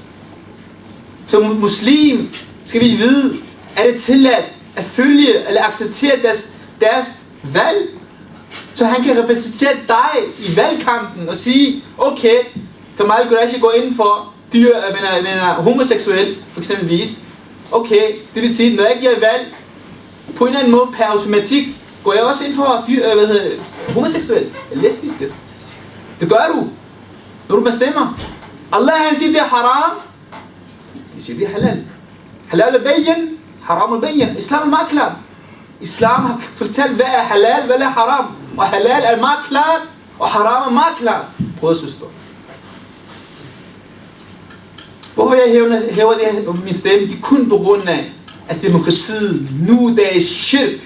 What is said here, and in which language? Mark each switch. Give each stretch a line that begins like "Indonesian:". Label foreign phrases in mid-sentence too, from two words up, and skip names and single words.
Danish: Som muslim skal vi vide, er det tilladt at følge eller acceptere deres valg, så han kan repræsentere dig i valgkampen og sige, okay, Kamal Qureshi går ind for homoseksuel, for eksempelvis. Okay, det vil sige, når jeg giver valg, på en eller anden måde per automatik, går jeg også ind for homoseksuel eller lesbiske. Det gør du, når du bestemmer. Allah han siger, det er haram. De siger, det er halal. Halal er bayan, haram er bayan. Islam er meget klart. Islam har fortalt, hvad er halal, hvad er haram. Og halal er meget klart, og haram er meget klart. Brød og søster. Hvorfor jeg hæver det her min stemme? Det er kun på grund af, at demokratiet nu der er shirk.